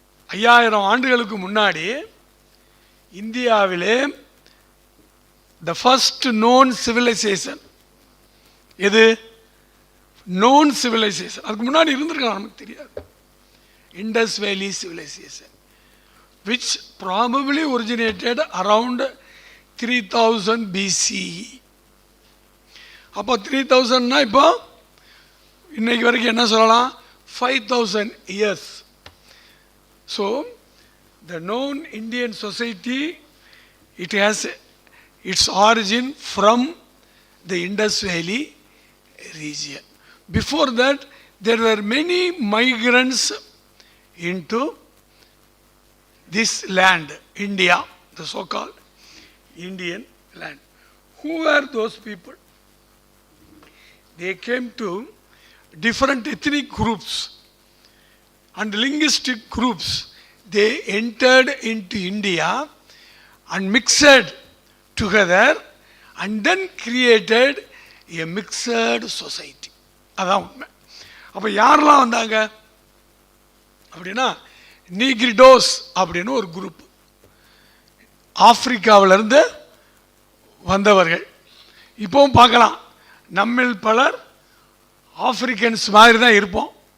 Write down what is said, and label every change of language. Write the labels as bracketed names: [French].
[Tamil] 5000 ஆண்டுகளுக்கு முன்னாடி இந்தியாவிலே [English] the first known civilization [Tamil] எது? [English] known civilization. [Tamil] அதுக்கு முன்னாடி இருந்திருக்கலாம், நமக்கு தெரியாது. [English] Indus Valley civilization, which probably originated around 3000 BCE. [Tamil] அப்போ 3000னா இப்போ இன்னைக்கு வரைக்கும் என்ன சொல்லலாம்? [English] 5000 years. So the known Indian society, it has its origin from the Indus Valley region. Before that, there were many migrants into this land, India, the so-called Indian land. Who were those people? They came to different ethnic groups and linguistic groups. They entered into India and mixed together and then created a mixed society. [Tamil] அதான் உண்மை. அப்போ யாரெல்லாம் வந்தாங்க அப்படின்னா, நீக்ரிடோஸ் அப்படின்னு ஒரு group, ஆப்பிரிக்காவிலிருந்து வந்தவர்கள். இப்போவும் பார்க்கலாம், நம்மில் பலர் ஆப்பிரிக்கன்ஸ் மாதிரி தான் இருப்போம்.